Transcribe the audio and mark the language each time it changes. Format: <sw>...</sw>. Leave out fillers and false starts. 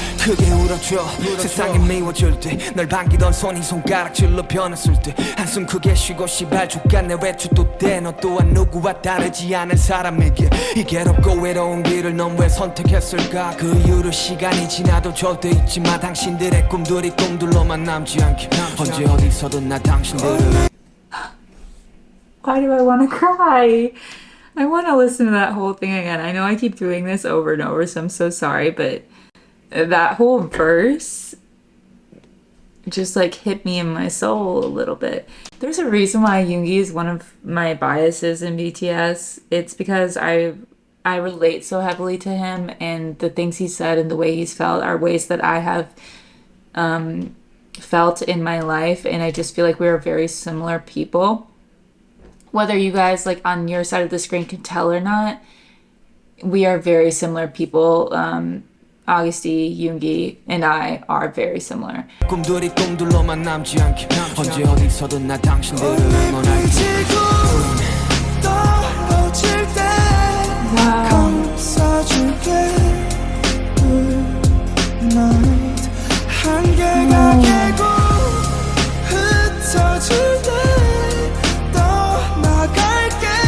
<ko>크게 울어줘 세상이 미워질 때 널 반기던 손이 손가락질로 변했을 때 한숨 크게 쉬고 시발 족같네 외출도 돼 너 또한 누구와 다르지 않은 사람에게 이 괴롭고 외로운 길을 넌 왜 선택했을까 그 이후로 시간이 지나도 절대 잊지 마 당신들의 꿈들이 꿈들로만 남지 않게 언제 어디서든 나 당신들을</ko> <en>Why do I want to cry? I want to listen to that whole thing again. I know I keep doing this over and over, so I'm so sorry, but that whole verse just like hit me in my soul a little bit. There's a reason why Yoongi is one of my biases in BTS. It's because I relate so heavily to him, and the things he said and the way he's felt are ways that I have felt in my life, and I just feel like we are very similar people. Whether you guys like on your side of the screen can tell or not, we are very similar people. Augusti, Yoongi, and I are very similar.</en> <ko>꿈들이 꿈들로만 남지 않게 언제 어디서든 나 당신들을 응원할게 떨어질 때 감싸줄게 Night 한계가 깨고 흩어질 때 떠나갈게</ko>